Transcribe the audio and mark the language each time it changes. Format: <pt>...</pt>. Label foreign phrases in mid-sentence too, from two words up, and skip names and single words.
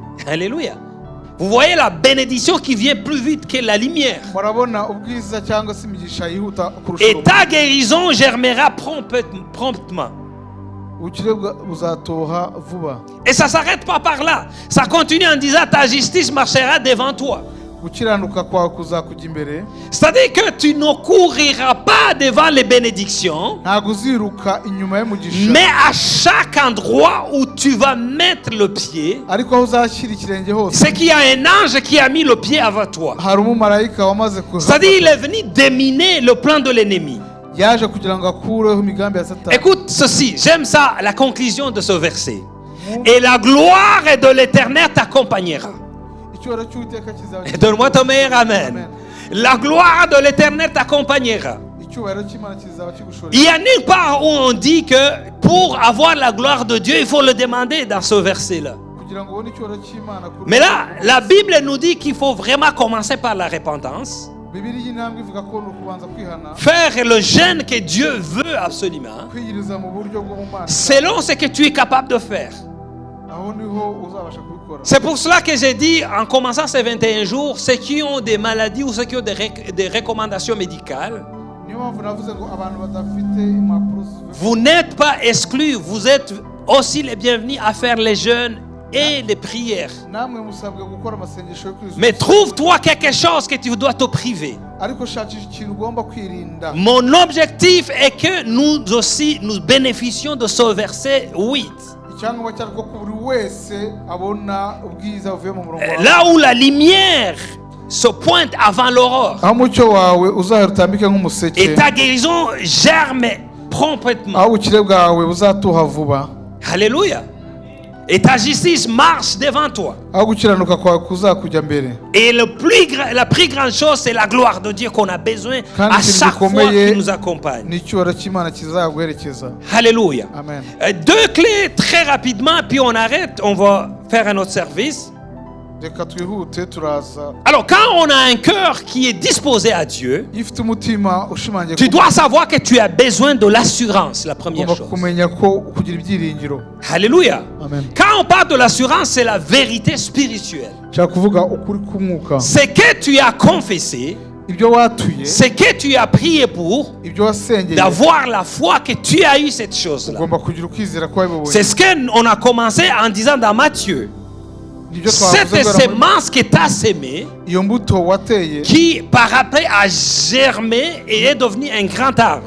<fr>Alléluia. Vous voyez la bénédiction qui vient plus vite que la lumière.</fr> <rw>Murabona ubwiza cyangwa se imigisha yihuta kurusha.</rw> <fr>Et ta guérison germera promptement.</fr> <rw>Ubukire buzatoha vuba.</rw> <fr>Et ça ne s'arrête pas par là. Ça continue en disant ta justice marchera devant toi.</fr> <rw>Gukiranuka kwawe kuzakujya imbere.</rw> <fr>C'est-à-dire que tu ne couriras pas devant les bénédictions,</fr> <rw>Ntabwo uziruka inyuma y'umugisha.</rw> <fr>mais à chaque endroit où tu vas mettre le pied,</fr> <rw>Ariko aho uzashyira ikirenge hose.</rw> <fr>c'est qu'il y a un ange qui a mis le pied avant toi.</fr> <rw>Hari umumarayika wamaze</rw> <fr>C'est-à-dire il est venu déminer le plan de l'ennemi.</fr> <rw>yaje kugira ngo akureho imigambi ya Satani.</rw> <fr>Écoute ceci, j'aime ça, la conclusion de ce verset. Et la gloire de l'Éternel t'accompagnera.</fr> <rw>Icyubahiro cy'Uwiteka kizaba.</rw> <fr>Donne-moi ton meilleur amen. Amen. la gloire de l'Éternel t'accompagnera.</fr> <rw>icyubahiro cy'Imana kizaba kigushoreye.</rw> <fr>Il y a nulle part où on dit que pour avoir la gloire de Dieu, il faut le demander dans ce verset-là.</fr> <rw>kugira ngo ubone icyubahiro cy'Imana kuri</rw> <fr>Mais là, la Bible nous dit qu'il faut vraiment commencer par la repentance,</fr> <rw>Bibiliya y'intambwe ivuga ko ni ukubanza kwihana,</rw> <fr>faire le jeûne que Dieu veut absolument,</fr> <rw>kwiyiriza mu buryo bwo mu Mana,</rw> <fr>selon ce que tu es capable de faire.</fr> <rw>aho niho uzabasha kubikora.</rw> <fr>C'est pour cela que j'ai dit, en commençant ces 21 jours, ceux qui ont des maladies ou ceux qui ont des recommandations médicales,</fr> <rw>Niyo mpamvu navuze ngo abantu badafite impapuro</rw> <fr>vous n'êtes pas exclus, vous êtes aussi les bienvenus à faire les jeûnes et les prières.</fr> <rw>namwe musabwe gukora amasengesho yo kwizuza.</rw> <fr>Mais trouve-toi quelque chose que tu dois te priver.</fr> <rw>ariko shakisha ikintu ugomba kwirinda.</rw> <fr>Mon objectif est que nous aussi, nous bénéficions de ce verset 8.</fr> <rw>icyangombwa cyane ko buri wese abona ubwiza buvuye mu murongo wawe.</rw> <fr>Là où la lumière se pointe avant l'aurore.</fr> <rw>aho umucyo wawe uzahera utambike</rw> <fr>Et</fr> <rw>nk'umuseke,</rw> <fr>ta guérison germe promptement.</fr> <rw>aho ubukire bwawe buzatuha vuba,</rw> <fr>Alléluia. Et ta justice marche devant toi.</fr> <rw>aho gukiranuka kwawe kuzakujya mbere.</rw> <fr>Et la plus grande chose, c'est la gloire de Dieu qu'on a besoin</fr> <rw>Kandi</rw> <fr>à</fr> <rw>ikintu</rw> <fr>chaque fois</fr> <rw>gikomeye</rw> <fr>qu'il nous accompagne.</fr> <rw>ni icyubahiro cy'Imana kizaguherekeza.</rw> <fr>Alléluia. Amen. Deux clés très rapidement, puis on arrête, on va faire un autre service.</fr> <rw>reka twihute turaza.</rw> <fr>Alors, quand on a un cœur qui est disposé à Dieu,</fr> <rw>iyo ufite umutima ushimangiye</rw> <fr>tu dois savoir que tu as besoin de l'assurance, la première</fr> <rw>ugomba</rw> <fr>chose.</fr> <rw>kumenya ko kugira ibyiringiro.</rw> <fr>Alléluia. Amen. Quand on parle de l'assurance, c'est la vérité spirituelle.</fr> <rw>nshaka kuvuga ukuri k'umwuka,</rw> <fr>C'est que tu as confessé,</fr> <rw>ibyo watuye,</rw> <fr>c'est que tu as prié pour,</fr> <rw>ibyo wasengeye,</rw> <fr>d'avoir la foi que tu as eu cette chose-là.</fr> <rw>ugomba kugira ukwizera ko wabibonye.</rw> <fr>C'est ce qu'on a commencé en disant dans Matthieu.</fr> <rw>Nibyo</rw> <fr>Cette</fr> <rw>twavuze ngo</rw> <fr>sémence que tu as sémée,</fr> <rw>iyo mbuto wateye</rw> <fr>qui par après a germé et est devenue un grand arbre.</fr>